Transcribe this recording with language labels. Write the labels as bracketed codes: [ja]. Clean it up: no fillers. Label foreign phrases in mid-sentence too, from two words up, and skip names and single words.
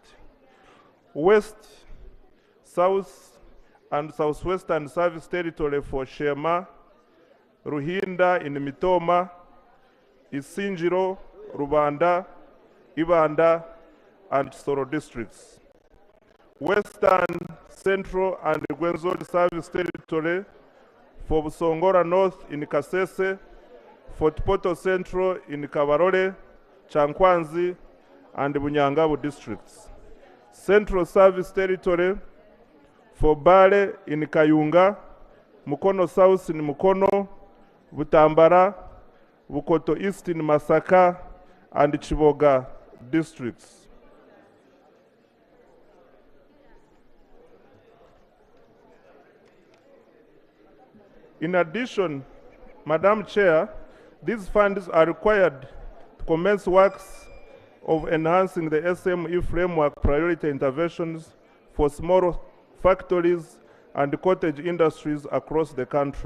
[en] West, South, and Southwestern Service Territory for Shema, Ruhinda in Mitoma, Isinjiro, Rubanda, Ibanda, and Soro districts. Western, Central, and Gwenzori Service Territory for Busongora North in Kasese, Fort Portal Central in Kabarole, Chankwanzi, and Bunyangabu districts. Central Service Territory for Bale in Kayunga, Mukono South in Mukono, Butambara, Bukoto East in Masaka, and Chiboga districts. In addition, Madam Chair, these funds are required to commence works of enhancing the SME framework priority interventions for small factories and cottage industries across the country.